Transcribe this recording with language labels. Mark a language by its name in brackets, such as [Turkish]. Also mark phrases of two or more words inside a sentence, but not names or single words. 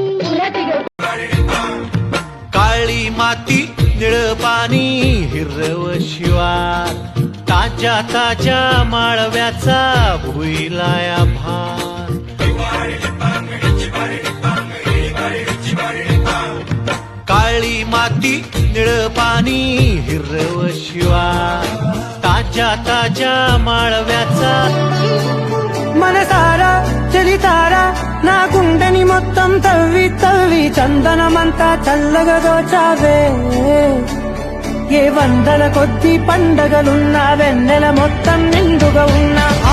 [Marathi] काळी माती निळ पाणी हिरव शिवार ताज्या ताज्या माळव्याचा भुईलाया भार काळी माती निळ पाणी हिरव शिवार ताज्या ताज्या माळव्याचा [Telugu] మనసారా చెలితారా నా గుండెని మొత్తం తవ్వి తవ్వి చందనమంతా చల్లగా దోచావే ఏ వందల కొద్ది పండగలున్నా వెన్నెల మొత్తం నిండుగా ఉన్నా